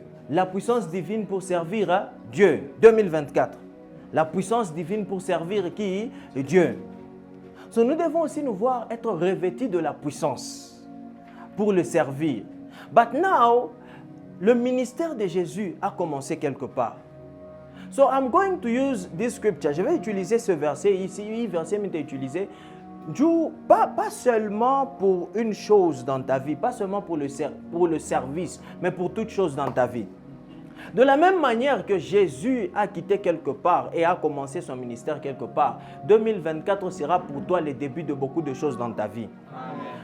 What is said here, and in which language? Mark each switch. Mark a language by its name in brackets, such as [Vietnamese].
[French] La puissance divine pour servir à Dieu. 2024. La puissance divine pour servir qui? Dieu. [English] So, [French] nous devons aussi nous voir être revêtus de la puissance. pour le servir. [English] But now, [French] le ministère de Jésus a commencé quelque part. [English] So I'm going to use this scripture. [French] Je vais utiliser ce verset ici. Verset m'est utilisé. Pas seulement pour une chose dans ta vie, pas seulement pour le service, mais pour toute chose dans ta vie. De la même manière que Jésus a quitté quelque part et a commencé son ministère quelque part, 2024 sera pour toi le début de beaucoup de choses dans ta vie. Amen.